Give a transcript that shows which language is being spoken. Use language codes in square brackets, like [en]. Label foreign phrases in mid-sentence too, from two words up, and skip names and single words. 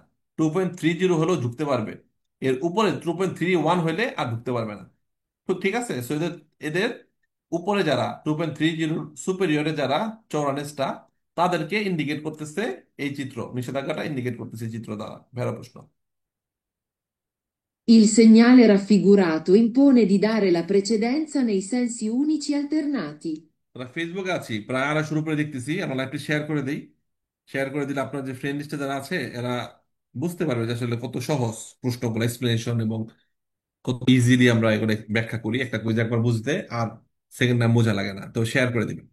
[bn] 2.30 হলেও ঢুকতে পারবে, এর উপরে 2.31 হলে আর ঢুকতে পারবে না। তো ঠিক আছে, সো এদের এদের উপরে যারা 2.30 সুপেরিয়রে যারা চৌরানেসটা, তাদেরকে ইন্ডিকেট করতেছে এই চিত্র, নিষেধাজ্ঞাটা ইন্ডিকেট করতেছে এই চিত্র দ্বারা। ভেড়া প্রশ্ন। [it] Il segnale raffigurato impone di dare la precedenza nei sensi unici alternati. [bn] আমরা ফেসবুকে আছি, প্রায় আড়াই শুরু করে দেখতেছি, আমরা লাইভটি শেয়ার করে দিই। শেয়ার করে দিলে আপনার যে [en] friend list [bn] যারা আছে এরা বুঝতে পারবে যে আসলে কত সহজ প্রশ্নগুলো, এক্সপ্লেনেশন, এবং কত ইজিলি আমরা এগুলো ব্যাখ্যা করি। একটা কুইজ একবার বুঝতে আর [en] second time [bn] বোঝা লাগে না। তো শেয়ার করে দিবেন।